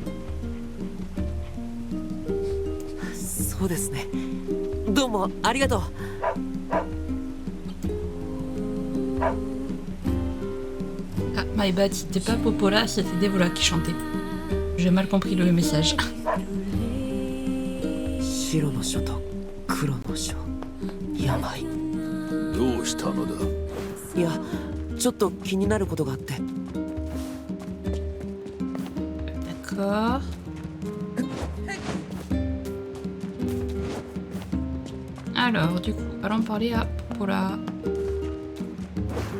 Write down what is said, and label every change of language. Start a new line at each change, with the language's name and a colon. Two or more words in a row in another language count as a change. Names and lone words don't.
Japanese: そうですね。どうもありがとう。
English: Ah, my bad,
French: c'était pas Popola, c'était Devola qui chantait. J'ai mal compris le message.
Japanese: 白の書と黒の書、病。どうしたのだ？いや、ちょっと気になることがあって。
French: D'accord. Alors, du coup, allons parler à Popola.